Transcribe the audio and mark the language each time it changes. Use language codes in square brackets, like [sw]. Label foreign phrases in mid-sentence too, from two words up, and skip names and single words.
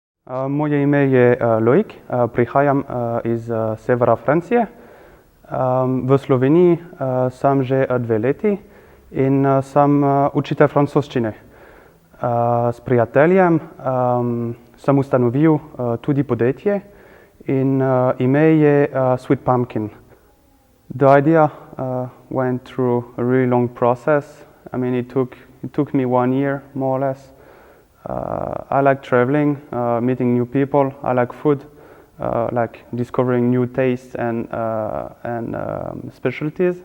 [sl] Moje ime je Loic, prihajam iz severa Francije. V Sloveniji sem že 2 leti in sem učitelj francoščine. S prijateljem sem ustanovil tudi podjetje in ime je Sweet Pumpking. [en] The idea went through a really long process. I mean, it took me 1 year, more or less. I like traveling, meeting new people. I like food, like discovering new tastes and specialties.